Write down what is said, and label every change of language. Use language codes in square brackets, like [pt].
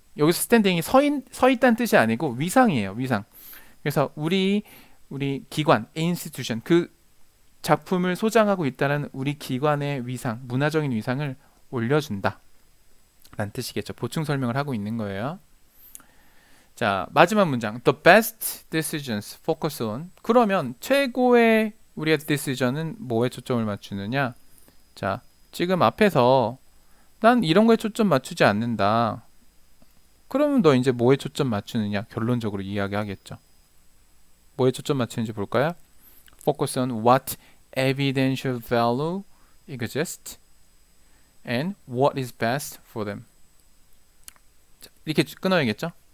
[ko] 여기서 standing이 서 있다는 뜻이 아니고 위상이에요. 위상. 그래서 우리 기관, institution 그 작품을 소장하고 있다는 우리 기관의 위상, 문화적인 위상을 올려준다 라는 뜻이겠죠. 보충 설명을 하고 있는 거예요. 자, 마지막 문장. [en] The best decisions focus on. [ko] 그러면 최고의 우리의 decision은 뭐에 초점을 맞추느냐? 자, 지금 앞에서 난 이런 거에 초점 맞추지 않는다. 그러면 너 이제 뭐에 초점 맞추느냐? 결론적으로 이야기하겠죠. 뭐에 초점 맞추는지 볼까요? [en] Focus on what evidential value exists and what is best for them. [ko] 자, 이렇게 끊어야겠죠?